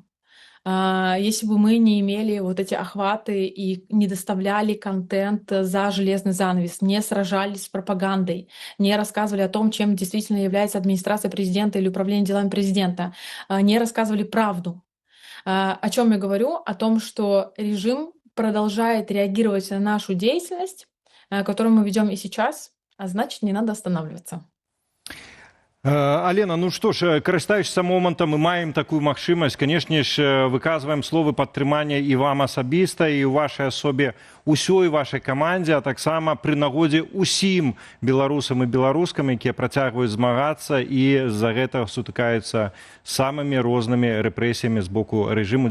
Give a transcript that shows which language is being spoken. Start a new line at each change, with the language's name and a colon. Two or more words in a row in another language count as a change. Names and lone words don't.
Russian: Если бы мы не имели вот эти охваты и не доставляли контент за железный занавес, не сражались с пропагандой, не рассказывали о том, чем действительно является администрация президента или управление делами президента, не рассказывали правду. О чем я говорю? О том, что режим продолжает реагировать на нашу деятельность, которую мы ведем и сейчас, а значит, не надо останавливаться.
Belarusian: Алена, ну што ж, карыстаючыся момантам, мы маем такую магчымасць, канешне ж, выказваем словы падтрымання і вам асабіста, і ў вашай асобе ўсёй вашай камандзе, а таксама пры нагодзе ўсім беларусам і беларускам, якія працягваюць змагацца і з-за гэтага сутыкаюцца самымі рознымі рэпрэсіямі з боку рэжыму.